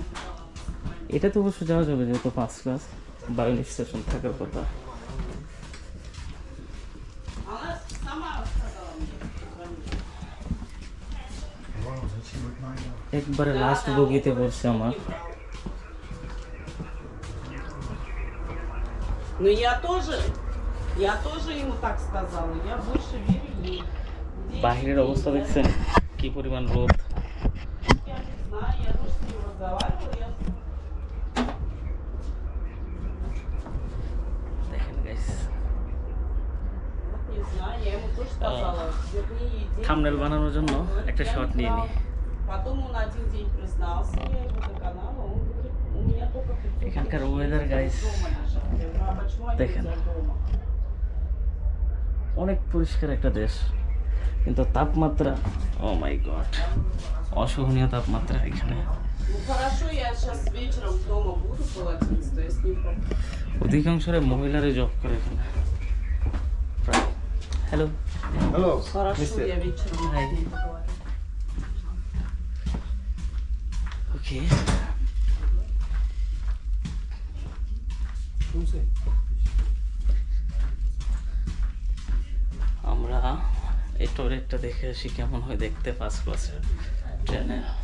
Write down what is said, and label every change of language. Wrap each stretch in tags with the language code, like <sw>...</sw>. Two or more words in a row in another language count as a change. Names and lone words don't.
<bn>এটা তো অবশ্য যাওয়া যাবে, যেহেতু</bn> <en>first class,</en> <bn>বায়োনিক স্টেশন থাকার কথা। একবারে লাস্ট বগিতে বসছে আমার।</bn> <ru>Ну я тоже ему так сказала, я больше верю ей.</ru> <bn>বাহিরের অবস্থা দেখছেন কি পরিমাণ রোদ।</bn> <ru>Я не знаю, я тоже с ним разговаривала, я</ru> <bn>দেখেন গাইস,</bn> <ru>вот не знаю, я ему тоже сказала, верни ей деньги.</ru> <bn>থাম্বনেল বানানোর জন্য একটা শট নিয়ে নিই।</bn> <ru>Потом он один день признался, я его доконала, он говорит, у меня только 500</ru> <bn>এখানকার</bn> <ru>тысяч</ru> <en>weather guys</en> <ru>дома лежат. Я говорю, а почему они</ru> <bn>দেখেন,</bn> <ru>у тебя дома?</ru> <bn>অনেক পরিষ্কার একটা দেশ। কিন্তু তাপমাত্রা</bn> <en>oh my god,</en> <bn>অসহনীয় তাপমাত্রা এখানে।</bn> <ru>Ну хорошо, я сейчас вечером дома буду полотенце, то есть не по-</ru> <bn>অধিকাংশরে মহিলারা জব করে এখানে। হ্যালো,</bn> <en>Hello.</en> <ru>Хорошо, я вечером</ru> <en>Hi.</en> <ru>с ней поговорю.</ru> <bn>ওকে। আমরা এই টয়লেটটা দেখে আসি কেমন হয় দেখতে, ফার্স্ট ক্লাসের ট্রেনে।</bn>